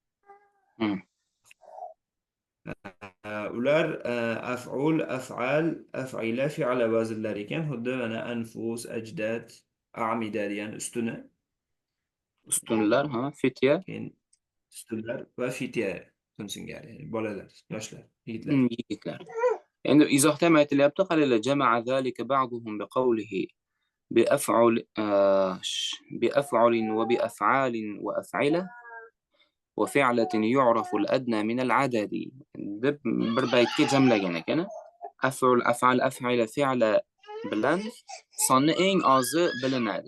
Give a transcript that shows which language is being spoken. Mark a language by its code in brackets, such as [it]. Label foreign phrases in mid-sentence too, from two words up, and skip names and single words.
[uz] Ular [ar] أفعل، أفعال، أفعلة، فعلة [uz] vaznlar ekan. Xuddi mana [ar] أنفس، أجداد، أعمدة [uz] degan ustuni. ustunlar, fitya, Keyin ustunlar va fitya singari, ya'ni bolalar, yoshlar, yigitlar. yigitlar. Endi izohda ham aytilyapti, qaranglar, [ar] جمع ذلك بعضهم بقوله بأفعل بأفعل وبأفعال وأفعلة وفعلة يعرف الأدنى من العدد [uz] deb bir baytga jamlagan ekan. [ar] أفعل، أفعال، أفعلة، فعلة [uz] bilan sonni eng ozi bilinadi.